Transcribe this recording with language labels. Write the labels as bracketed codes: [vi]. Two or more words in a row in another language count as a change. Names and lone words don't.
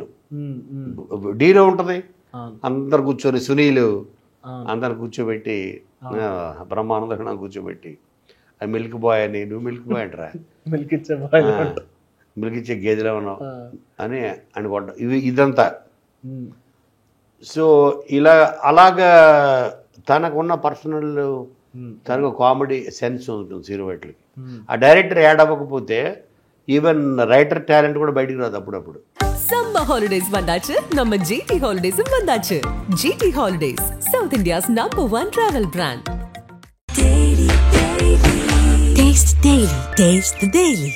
[te] డీలో ఉంటుంది, అందరు కూర్చొని సునీలు అందరు కూర్చోబెట్టి బ్రహ్మానంద కూర్చోబెట్టి అది [en] milk boy [te] అని, నువ్వు [en] milk boy [te] అంటారా, మిల్క్ ఇచ్చే గేదెలో ఉన్నావు అని అనుకుంటా. ఇదంతా. సో అలాగా తనకున్న పర్సనల్, తనకు [en] comedy sense [te] ఉంటుంది సీనువైట్లకి. ఆ డైరెక్టర్ యాడ్ అవ్వకపోతే [en] even writer talent [te] కూడా బయటికి రాదు అప్పుడప్పుడు. [en] summer holidays [ta] வந்தாச்சு, நம்ம GT ஹாலிடேஸும் வந்தாச்சு. GT ஹாலிடேஸ், [en] South India's #1 travel brand. Taste the Daily.